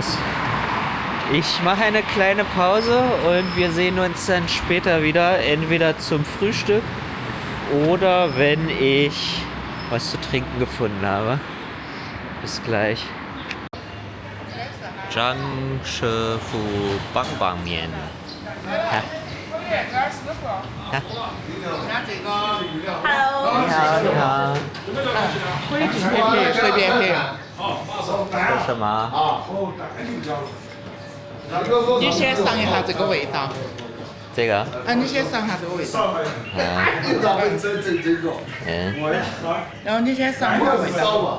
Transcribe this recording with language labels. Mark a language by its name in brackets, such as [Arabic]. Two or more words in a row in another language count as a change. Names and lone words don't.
[German] Ich mache eine kleine Pause und wir sehen uns dann später wieder, entweder zum Frühstück oder wenn ich was zu trinken gefunden habe. Bis gleich. Zhangshefù Bang Bang Mian. Ja. Ja. [Chinese] Hello，你好，你好。可以直接配，随便配。这什么？你先尝一下这个味道。这个？你先尝一下这个味道。然后你先尝一下味道。